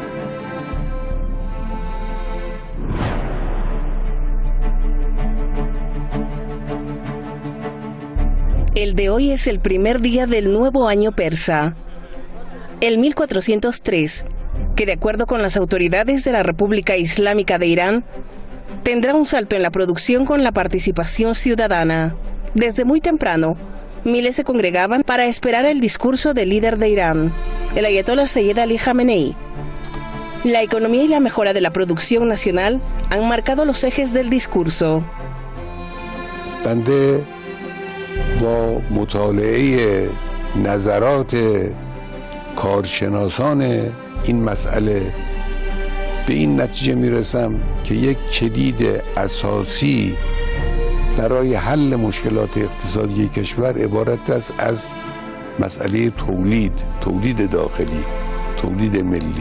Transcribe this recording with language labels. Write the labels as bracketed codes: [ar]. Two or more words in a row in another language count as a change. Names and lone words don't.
[es] El de hoy es el primer día del nuevo año persa, el 1403, que de acuerdo con las autoridades de la República Islámica de Irán, tendrá un salto en la producción con la participación ciudadana. Desde muy temprano, miles se congregaban para esperar el discurso del líder de Irán, el ayatolá Sayyid Ali Jamenei. La economía y la mejora de la producción nacional han marcado los ejes del discurso. [fa] با مطالعه نظرات کارشناسان این مسئله به این نتیجه میرسم که یک کلید اساسی برای حل مشکلات اقتصادی کشور عبارت است از مسئله تولید داخلی، تولید ملی.